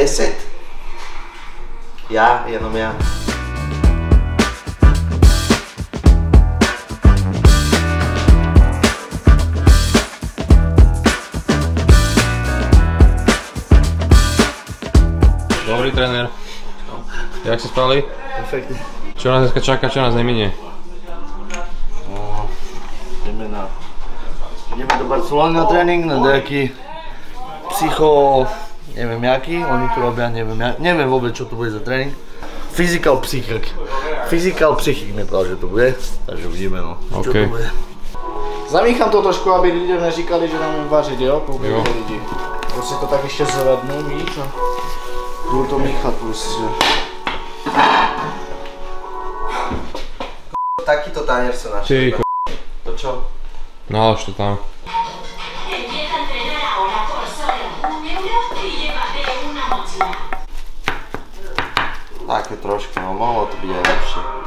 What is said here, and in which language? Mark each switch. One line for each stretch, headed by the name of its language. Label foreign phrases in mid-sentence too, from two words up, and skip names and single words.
Czech: 10. Já, jenom já.
Slovak: Dobrý tréner. Jak sa spali? Perfektne. Čo nás dneska čaká, čo nás neminie? Ideme do Barcelony na tréning, na nejaký psycho, neviem jaký, oni tu robia, neviem vôbec čo tu bude za tréning. Physical psychik mi povedal, že to bude, takže uvidíme no, čo to bude.
Czech: Zamíchám to trošku, aby lidem neříkali, že nám vařit, jo? Poubili lidi. Prostě to tak ještě zvednu, víš, a budu to míchat prostě.
Slovak: Takýto tánier sa našiel. To čo? Nalož to tam. Také trošku, no mohlo to byť aj lepšie.